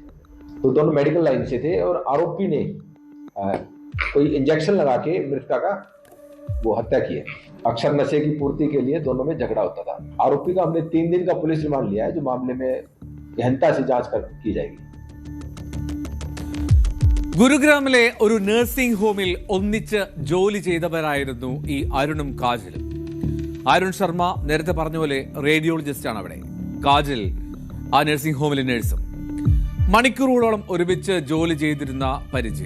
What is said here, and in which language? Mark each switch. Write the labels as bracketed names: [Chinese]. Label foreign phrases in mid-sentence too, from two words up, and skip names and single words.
[Hindi] तो दोनों [English] medical line [Hindi] से थे और आरोपी ने कोई इंजेक्शन लगा के मृतका का वो हत्या की है। अक्सर नशे की पूर्ति के लिए दोनों में झगड़ा होता था। आरोपी का हमने 3 दिन का [English] police remand [Hindi] लिया है, जो मामले में गहनता से जांच की जाएगी। [Malayalam] ഗുരുഗ്രാമിലെ ഒരു [English] nursing home [Malayalam] ഒന്നിച്ച് ജോലി ചെയ്തവരായിരുന്നു ഈ അരുണും കാജലും. അരുൺ ശർമ്മ നേരത്തെ പറഞ്ഞ പോലെ റേഡിയോളജിസ്റ്റ് ആണ് അവിടെ. കാജൽ ആ [English] nursing home [Malayalam] നഴ്സും. മണിക്കൂറുകളോളം ഒരുമിച്ച് ജോലി ചെയ്തിരുന്ന പരിചയം.